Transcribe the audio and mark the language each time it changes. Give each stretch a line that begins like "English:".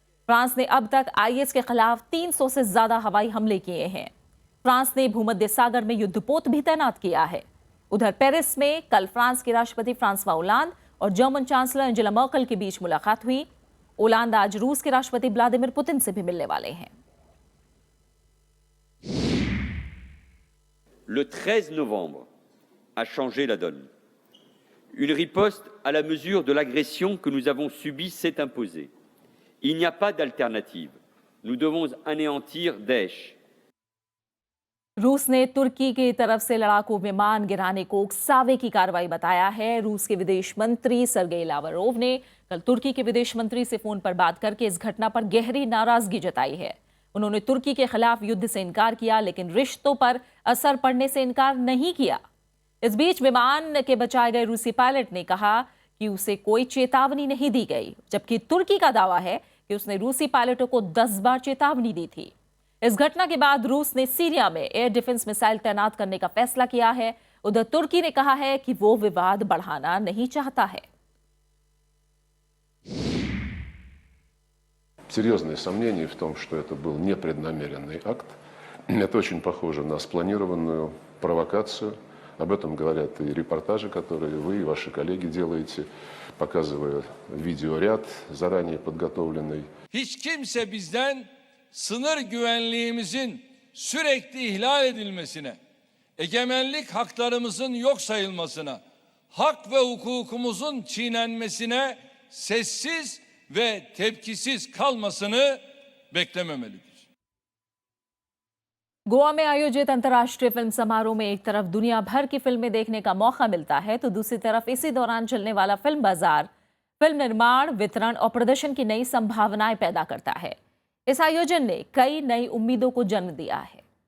Hindi: France ने अब तक आईएस के खिलाफ 300 से ज्यादा हवाई हमले किए हैं। फ्रांस ने भूमध्य सागर में युद्धपोत भी तैनात किया है। उधर पेरिस में कल फ्रांस के राष्ट्रपति फ्रांसवा होलांद और जर्मन चांसलर एंजेला मर्केल के बीच मुलाकात हुई। होलांद आज रूस के राष्ट्रपति व्लादिमीर पुतिन से भी मिलने वाले हैं।
French: Le 13 novembre a changé la donne. Une riposte à la mesure de l'agression que nous avons subie s'est imposée. Il n'y a pas d'alternative. Nous devons anéantir Daesh.
Hindi: रूस ने तुर्की की तरफ से लड़ाकू विमान गिराने को उकसावे की कार्रवाई बताया है। रूस के विदेश मंत्री सर्गेई लावरोव ने कल तुर्की के विदेश मंत्री से फोन पर बात करके इस घटना पर गहरी नाराजगी जताई है। उन्होंने तुर्की के खिलाफ युद्ध से इनकार किया, लेकिन रिश्तों पर असर पड़ने से इनकार नहीं किया। इस बीच विमान के बचाए गए रूसी पायलट ने कहा कि उसे कोई चेतावनी नहीं दी गई, जबकि तुर्की का दावा है कि उसने रूसी पायलटों को 10 बार चेतावनी दी थी। इस घटना के बाद रूस ने सीरिया में एयर डिफेंस मिसाइल तैनात करने का फैसला किया है। उधर तुर्की ने कहा है कि वो विवाद बढ़ाना नहीं चाहता है।
Russian: Серьезные сомнения в том, что это был непреднамеренный акт. Это очень похоже на спланированную провокацию. Об этом говорят и репортажи, которые вы и ваши коллеги делаете, показывая видеоряд заранее подготовленный.
Turkish: Hiç kimse bizden sınır güvenliğimizin sürekli ihlal edilmesine, egemenlik haklarımızın yok sayılmasına, hak ve hukukumuzun çiğnenmesine sessiz ve tepkisiz kalmasını beklememelidir.
Hindi: Goa में आयोजित अंतर्राष्ट्रीय फिल्म समारोह में एक तरफ दुनिया भर की फिल्में देखने का मौका मिलता है, तो दूसरी तरफ इसी दौरान चलने वाला फिल्म बाजार फिल्म निर्माण, वितरण और प्रदर्शन की नई संभावनाएं पैदा करता है। इस आयोजन ने कई नई उम्मीदों को जन्म दिया है।